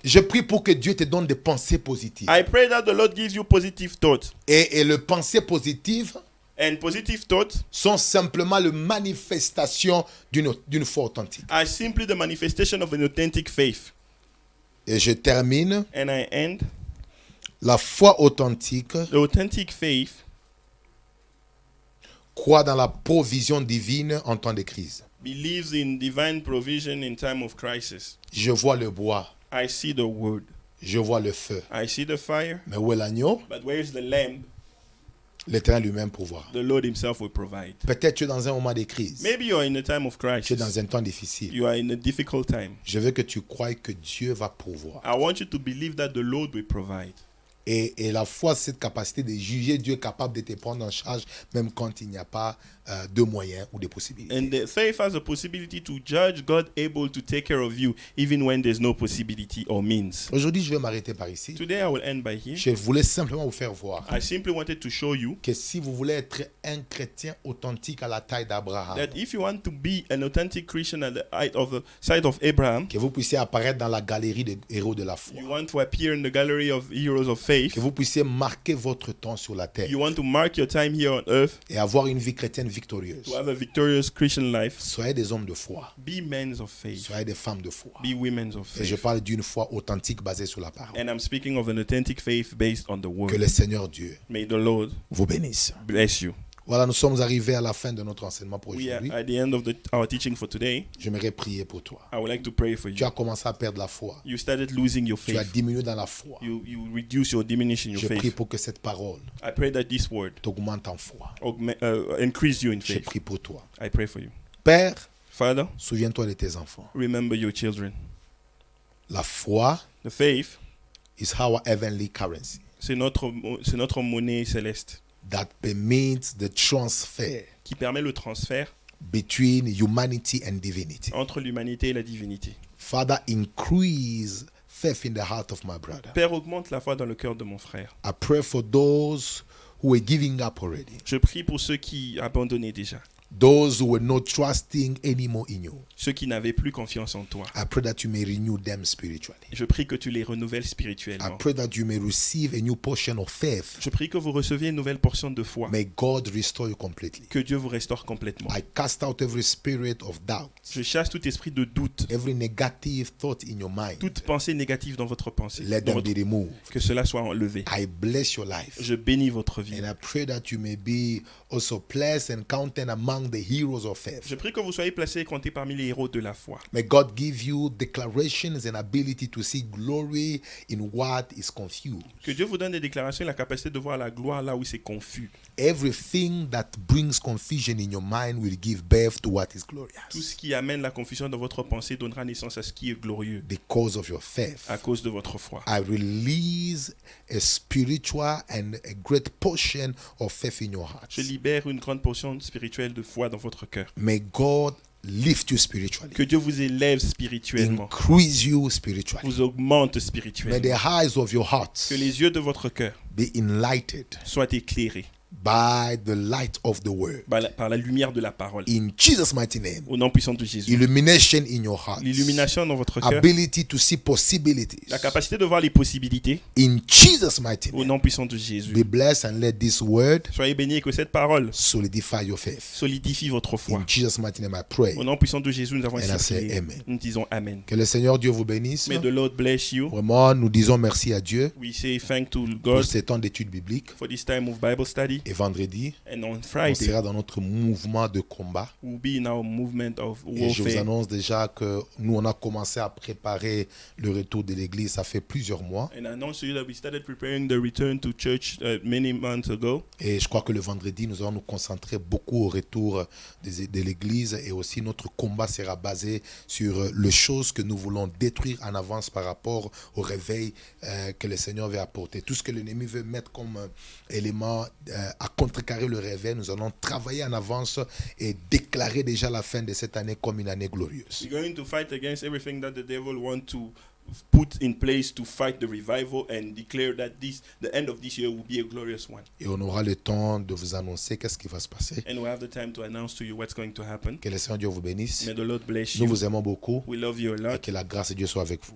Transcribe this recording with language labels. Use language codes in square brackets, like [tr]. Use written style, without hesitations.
[fr] Je prie pour que Dieu te donne des pensées positives. [en] I pray that the Lord gives you positive thoughts. [fr] Et les pensées positives [en] And positive thoughts [fr] sont simplement la manifestation d'une foi authentique. [en] are simply the manifestation of an authentic faith. [fr] Et je termine. [en] And I end. [fr] La foi authentique [en] The authentic faith [fr] croit dans la provision divine en temps de crise. [en] believes in divine provision in time of crisis. [fr] Je vois le bois, [en] I see the wood. [fr] je vois le feu. [en] I see the fire. [fr] Mais où est l'agneau? [en] But where is the lamb? [fr] L'Éternel lui-même pourvoira. [en] The Lord himself will provide. [fr] Peut-être tu es dans un moment de crise. [en] Maybe you are in a time of [fr] Tu es [en] crisis. [fr] dans un temps difficile. [en] You are in a difficult time. [fr] Je veux que tu croies que Dieu va pourvoir. [en] I want you to believe that the Lord will provide. [fr] Et la foi, c'est cette capacité de juger Dieu capable de te prendre en charge, même quand il n'y a pas de moyens ou de possibilités. [en] And the faith has a possibility to judge God able to take care of you even when there's no possibility or means. [fr] Aujourd'hui, je vais m'arrêter par ici. [en] Today I will end by here. [fr] Je voulais simplement vous faire voir [en] I simply wanted to show you [fr] que si vous voulez être un chrétien authentique à la taille d'Abraham, [en] that if you want to be an authentic Christian at the side of Abraham, [fr] que vous puissiez apparaître dans la galerie des héros de la foi, [en] you want to appear in the gallery of heroes of faith, [fr] que vous puissiez marquer votre temps sur la terre [en] you want to mark your time here on earth, [fr] et avoir une vie chrétienne victorieuse. [en] to have a victorious Christian life, [fr] Soyez des hommes de foi, [en] be men of faith, [fr] soyez des femmes de foi. [en] be women of [fr] Et je [en] faith. [fr] parle d'une foi authentique basée sur la parole. [en] And I'm speaking of an authentic faith based on the [fr] Que [en] word. [fr] le Seigneur Dieu [en] May the Lord [fr] vous bénisse. [en] bless you. [fr] Voilà, nous sommes arrivés à la fin de notre enseignement pour [en] We are [fr] aujourd'hui. [en] at the end of our teaching for today. [fr] J'aimerais prier pour toi. [en] I would like to pray for [fr] Tu [en] you. [fr] as commencé à perdre la foi. [en] You started losing your [fr] Tu as [en] faith. [fr] diminué dans la foi. [en] You reduce or diminish in your [fr] Je prie [en] faith. [fr] pour que cette parole [en] I pray that this word [fr] t'augmente en foi. [en] increase you in [fr] Je [en] faith. [fr] prie pour toi. [en] I pray for you. [fr] Père, [en] Father, [fr] souviens-toi de tes enfants. [en] remember your children. [fr] La foi [en] The faith, is our heavenly currency [fr] c'est notre monnaie céleste [en] that permits the transfer [fr] qui permet le transfert [en] between humanity and divinity. [fr] entre l'humanité et la divinité. [en] Father, increase faith in the heart of my brother. [fr] Père, augmente la foi dans le cœur de mon frère. [en] I pray for those who are giving up already, [fr] Je prie pour ceux qui abandonnaient déjà, [en] Those who were not trusting anymore in you, [fr] ceux qui n'avaient plus confiance en toi. [en] I pray that you may renew them spiritually. [fr] Je prie que tu les renouvelles [en] I [fr] spirituellement. [en] pray that you may receive a new portion of faith. [fr] Je prie que vous receviez une nouvelle portion de foi. [en] May God restore you completely. [fr] Que Dieu vous restaure complètement. [en] I cast out every spirit of doubt, [fr] Je chasse tout esprit de doute, [en] every negative thought in your mind. [fr] toute pensée négative dans votre pensée. [en] Let [fr] Dans [en] them [fr] votre- [en] be removed. [fr] Que cela soit enlevé. [en] I bless your life. [fr] Je bénis votre vie. [en] And I pray that you may be also blessed and counted among the heroes of faith. [fr] Je prie que vous soyez placés et comptés parmi les héros de la foi. [en] May God give you declarations and ability to see glory in what is confused. [fr] Que Dieu vous donne des déclarations et la capacité de voir la gloire là où c'est confus. [en] Everything that brings confusion in your mind will give birth to what is [fr] Tout [en] glorious [fr] ce qui amène la confusion dans votre pensée donnera naissance à ce qui est glorieux [en] because of your faith. [fr] à cause de votre foi. [en] I release a spiritual and a great portion of faith in your heart. [fr] Je libère une grande portion spirituelle de foi dans votre cœur. [en] May God lift you spiritually, [fr] Que Dieu vous élève spirituellement, [en] increase you spiritually. [fr] vous augmente [en] May [fr] spirituellement. [en] the eyes of your heart [fr] Que les yeux de votre cœur [en] be enlightened [fr] soient éclairés [en] by the light of the word. [fr] par la lumière de la parole. [en] In Jesus' mighty name, [fr] Au nom puissant de Jésus. [en] illumination in your heart, [fr] L'illumination dans votre cœur, [en] ability to see possibilities. [fr] la capacité de voir les possibilités. [en] In Jesus' mighty [fr] Au [en] name, [fr] nom puissant de Jésus. [en] be blessed and let this word [fr] Soyez bénis et que cette parole [en] solidify your faith. [fr] solidifie votre foi. [en] In Jesus' mighty name, I pray. [fr] Au nom puissant de Jésus, nous avons [en] And I [fr] ainsi [en] say [fr] prié. [en] amen. [fr] Nous disons Amen. Que le Seigneur Dieu vous bénisse. [en] May the Lord bless you. [fr] Vraiment, nous disons merci à Dieu [en] We say thank to [fr] pour [en] God [fr] ces temps d'études bibliques. [en] for this time of Bible study. [fr] Et vendredi, [en] And on [fr] on [en] Friday, [fr] sera dans notre mouvement de combat. [en] we'll be in our movement of [fr] Et je vous [en] warfare. [fr] annonce déjà que nous, on a commencé à préparer le retour de l'église. Ça fait plusieurs mois. [en] And I announce to you that we started preparing the return to church many months ago. [fr] Et je crois que le vendredi, nous allons nous concentrer beaucoup au retour de l'église. Et aussi, notre combat sera basé sur les choses que nous voulons détruire en avance par rapport au réveil que le Seigneur veut apporter. Tout ce que l'ennemi veut mettre comme élément à contrecarrer le réveil, nous allons travailler en avance et déclarer déjà la fin de cette année comme une année glorieuse. [en] We're going to fight against everything that the devil wants to put in place to fight the revival and declare that the end of this year will be a glorious one. [fr] Et on aura le temps de vous annoncer qu'est-ce qui va se passer. [en] And we'll have the time to announce to you what's going to happen. [fr] Que le Seigneur Dieu vous bénisse. [en] May the Lord bless [fr] Nous [en] you. [fr] vous aimons beaucoup [en] We love you a [fr] et [en] lot. [fr] que la grâce de Dieu soit avec vous.